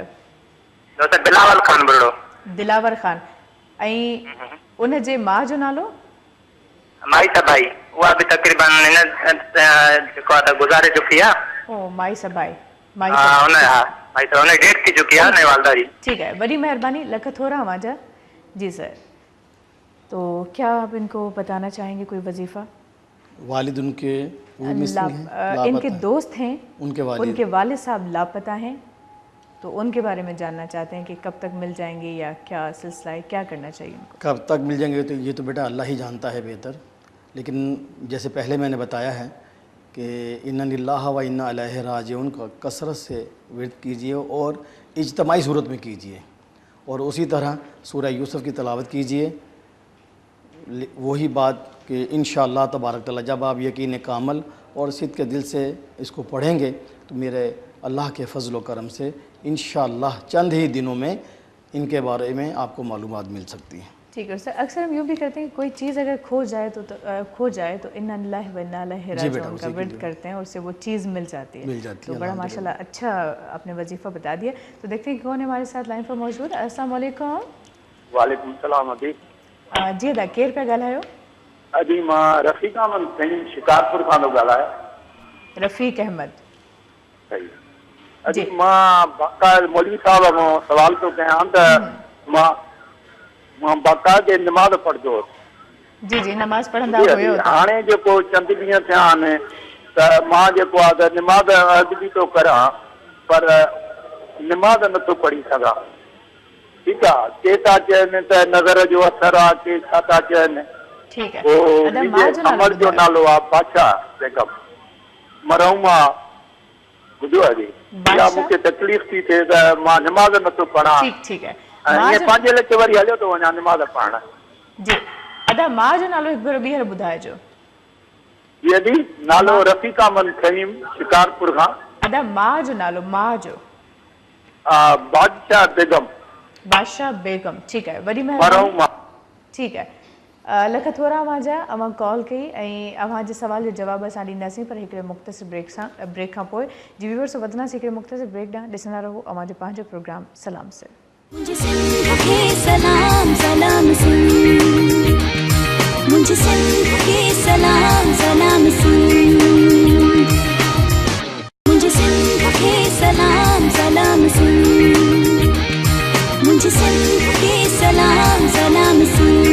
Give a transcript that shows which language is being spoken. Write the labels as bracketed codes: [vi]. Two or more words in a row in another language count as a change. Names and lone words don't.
[sd] दोस्त बिलावल खान बुरड़ो दिलावर खान ऐं उनजे माउ जो नालो माई सभाई उहा बि तकरीबन हिन जेको आहे त गुज़ारे चुकी आहे ओ माई सभाई माई हा सभाई। हुन हा माई सभा हुन डेट थी चुकी आहे नेवालदा जी [ur] ٹھیک ہے بڑی مہربانی [sd] लख थोड़ा वाजा जी [ur] سر تو کیا آپ ان کو بتانا چاہیں گے کوئی وظیفہ والد ان کے وہ مسنگ ہیں, ان کے لاپتہ ہیں. دوست ہیں ان کے والد صاحب لاپتہ ہیں تو ان کے بارے میں جاننا چاہتے ہیں کہ کب تک مل جائیں گے یا کیا سلسلہ ہے کیا کرنا چاہیے ان کو کب تک مل جائیں گے تو یہ تو بیٹا اللہ ہی جانتا ہے بہتر، لیکن جیسے پہلے میں نے بتایا ہے کہ [ar] إنا لله وإنا إليه راجعون [ur] کا کثرت سے ورد کیجیے اور اجتماعی صورت میں کیجیے اور اسی طرح سورہ یوسف کی تلاوت کیجیے. وہی بات کہ ان شاء اللہ [ar] تبارك تعالى [ur] جب آپ یقین کامل اور صدق کے دل سے اس کو پڑھیں گے تو میرے اللہ کے فضل و کرم سے ان شاء اللہ چند ہی دنوں میں ان کے بارے میں آپ کو معلومات مل سکتی ہیں. ٹھیک ہے سر اکثر ہم یوں بھی کرتے ہیں کہ کوئی چیز اگر کھو جائے تو [ar] إنا لله وإنا إليه راجعون [ur] کا ورد کرتے ہیں اور اس سے وہ چیز مل جاتی ہے تو بڑا ماشاءاللہ اچھا آپ نے وظیفہ بتا دیا. تو دیکھتے ہیں کون ہے ہمارے ساتھ لائن پر موجود. [ar] السلام عليكم. وعليكم السلام अदी [sd] जी अदा केर पिया ॻाल्हायो? अदी मां रफ़ीक अहमद सिंह शिकारपुर खां थो ॻाल्हायां। रफ़ीक अहमद सही अदी मां बाक़ायदा मौलवी साहब खां सवाल थो कयां त मां बाक़ायदा नमाज़ पढ़ंदो जी जी नमाज़ पढ़ंदा हुउसि। हुयो हाणे जेको चंद ॾींहं थिया आहिनि त मां जेको आहे त नमाज़ अॼु बि थो करां पर नमाज़ नथो पढ़ी सघां। ठीकु आहे के था चवनि त नज़र जो असर आहे के छा था चवनि। [ur] ٹھیک ہے [sd] अमर जो नालो आहे बादशाह बेगम मरहूमा ॿुधो आहे जी या मूंखे तकलीफ़ थी थिए त मां नमाज़ नथो पढ़ां [ur] ٹھیک ہے [sd] ईअं पंहिंजे लाइ वरी हलियो थो वञा नमाज़ पढ़ण। जी अदा मां जो नालो हिकु भेरो ॿीहर ॿुधाइजो। जी अदी नालो रफ़ीक अहमद ख़लीम शिकारपुर खां। अदा मां जो नालो मां जो बादशाह बेगम बादशाह बेगम [ur] ٹھیک ہے [sd] वॾी महिरबानी [ur] ٹھیک ہے [sd] लख थोरा वाजा अवां कॉल कई ऐं अवां जे सवाल जो जवाब असां ॾींदासीं पर हिकिड़े मुख़्तसिर ब्रेक खां पोइ जी व्यूअर्स वधंदासीं हिकिड़े मुख़्तसिर ब्रेक ॾांहुं ॾिसंदा रहो अवां जो पंहिंजो प्रोग्राम सलाम से। [ur] مجھے سندھ کے سلام سلام سن مجھے سندھ کے سلام سلام سن مجھے سندھ کے سلام سلام سن مجھے سندھ کے سلام سلام سن.